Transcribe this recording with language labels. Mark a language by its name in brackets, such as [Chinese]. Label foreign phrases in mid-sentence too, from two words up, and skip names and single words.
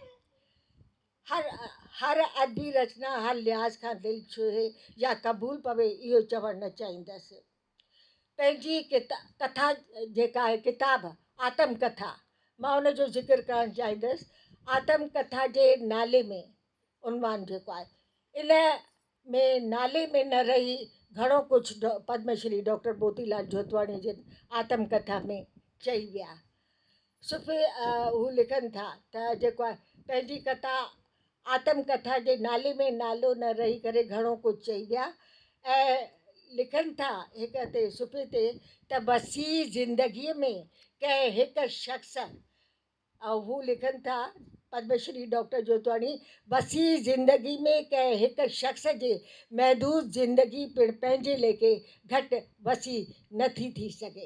[Sindhi] हर अदबी रचना हर लिहाज़ खां दिलि छुहे या क़बूलु पवे, इहो चवणु न चाहींदसि। पंहिंजी कथा जेका आहे किताबु आत्मकथा, मां उनजो ज़िक्र करणु चाहींदसि। आत्मकथा जे नाले में उनवान जेको आहे, इन में नाले में न रही घणो कुझु पद्मश्री डॉक्टर मोतीलाल जोतवाणी जे आत्मकथा में चई विया। सुफ़े हू लिखनि था त जेको आहे पंहिंजी कथा आत्मकथा जे नाले में नालो न रही करे घणो कुझु चई विया, ऐं लिखनि था हिक ते सुफ़े ते त वसी ज़िंदगीअ में कंहिं हिकु शख़्स, हू लिखनि था पद्मश्री डॉक्टर जोतवाणी, वसी ज़िंदगी में कंहिं हिकु शख़्स जे महदूद ज़िंदगी पिणु पंहिंजे लेखे घटि वसी नथी थी सघे।